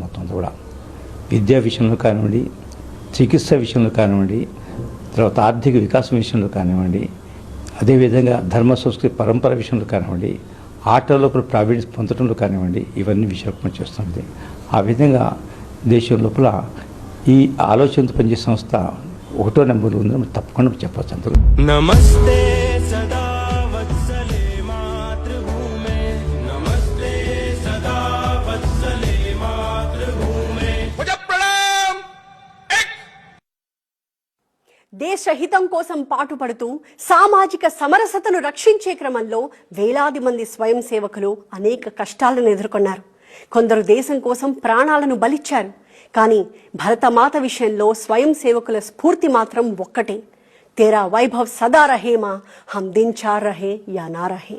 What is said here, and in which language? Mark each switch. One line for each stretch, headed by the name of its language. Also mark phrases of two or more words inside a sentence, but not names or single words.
Telugu: మొత్తం అంతా కూడా విద్యా విషయంలో కానివ్వండి, చికిత్స విషయంలో కానివ్వండి, తర్వాత ఆర్థిక వికాసం విషయంలో కానివ్వండి, అదేవిధంగా ధర్మ సంస్కృతి పరంపర విషయంలో కానివ్వండి, ఆటల లోపల ప్రావీణ్యం పొందడంలో కానివ్వండి, ఇవన్నీ విషయాలు మనం చేస్తుంది. ఆ విధంగా దేశం లోపల ఈ ఆలోచనతో పనిచేసే సంస్థ 1వ నెంబర్లో ఉందని తప్పకుండా చెప్పవచ్చు. అందరూ
Sanskrit: नमस्ते सदा वत्सले मातृभूमे, नमस्ते सदा वत्सले मातृभूमे.
Telugu: దేశ హితం కోసం పాటుపడుతూ సామాజిక సమరసతను రక్షించే క్రమంలో వేలాది మంది స్వయం సేవకులు అనేక కష్టాలను ఎదుర్కొన్నారు. కొందరు దేశం కోసం ప్రాణాలను బలిచ్చారు. కానీ భరతమాత విషయంలో స్వయం సేవకుల స్ఫూర్తి మాత్రం ఒక్కటే,
Hindi: तेरा वैभव सदा रहेगा, हम दिन चार रहें या ना रहें.